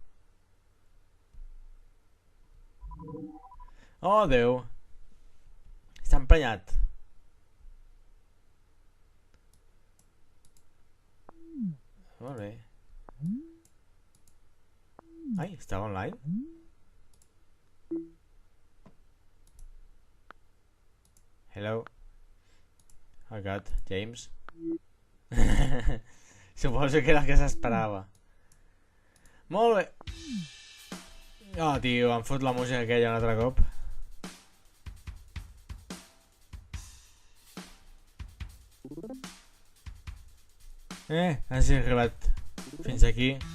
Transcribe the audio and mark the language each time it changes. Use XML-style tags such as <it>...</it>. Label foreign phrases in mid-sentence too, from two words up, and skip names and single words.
<ca>Oh, Déu. Està emprenyat. Molt bé. Ai, estava online?</ca> <en>Hello. Oh God, James.</en> <ca>Suposo que era el que s'esperava. Molt bé. Oh, tio, em fot la música aquella un altre cop. Has arribat fins aquí.</ca>